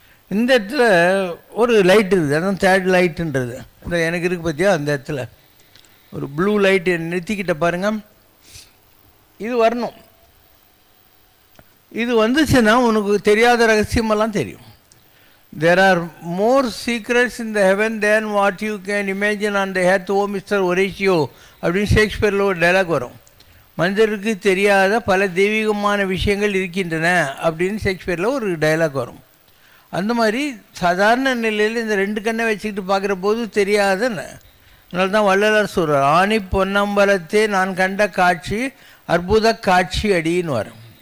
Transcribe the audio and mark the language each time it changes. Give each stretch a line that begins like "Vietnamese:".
Tamil: இந்த இடத்துல ஒரு லைட் இருக்குது, அதான் தேர்ட் லைட்டுன்றது. இந்த எனக்கு இருக்குது பார்த்தியா, அந்த இடத்துல ஒரு ப்ளூ லைட்டு நிறுத்திக்கிட்ட பாருங்கள். இது வரணும். இது வந்துச்சுன்னா உனக்கு தெரியாத ரகசியமெல்லாம் தெரியும்.
English: There are more secrets in the heaven than what you can imagine on the earth, oh Mr.
Tamil: Horatio அப்படின்னு ஷேக்ஸ்பியரில் ஒரு டைலாக் வரும். மனிதருக்கு தெரியாத பல தெய்வீகமான விஷயங்கள் இருக்கின்றன அப்படின்னு ஷேக்ஸ்பியரில் ஒரு டைலாக் வரும். அந்த மாதிரி சாதாரண நிலையில் இந்த 2 கண்ணை வச்சுக்கிட்டு பார்க்குற போது தெரியாதுன்னு. அதனால தான் வள்ளலார் சொல்கிறார், ஆணி பொன்னம்பலத்தே நான் கண்ட காட்சி அற்புத காட்சி அடின்னு வரும்.